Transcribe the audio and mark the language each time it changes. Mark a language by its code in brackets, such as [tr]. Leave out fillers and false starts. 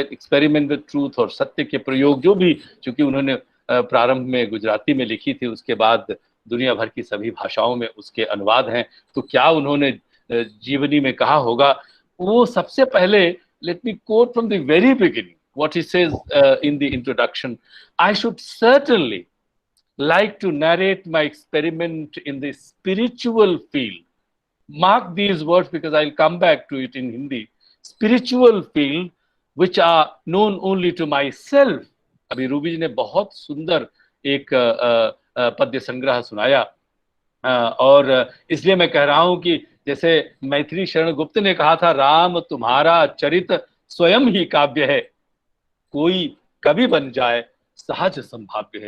[hi] Experiment with truth और सत्य के प्रयोग जो भी, चूंकि उन्होंने प्रारंभ में गुजराती में लिखी थी, उसके बाद दुनिया भर की सभी भाषाओं में उसके अनुवाद हैं, तो क्या उन्होंने जीवनी में कहा होगा, वो सबसे पहले, [en] Let me quote from the very beginning what he says in the introduction, I should certainly like to narrate my experiment in the spiritual field. Mark these words because I'll come back to it in Hindi. Spiritual field which are known only to myself. [hi] अभी Ruby जी ने बहुत सुंदर एक पद्य संग्रह सुनाया, और इसलिए मैं कह रहा हूं कि जैसे मैथिली शरण गुप्त ने कहा था, राम तुम्हारा चरित स्वयं ही काव्य है, कोई कवि बन जाए सहज संभाव्य है।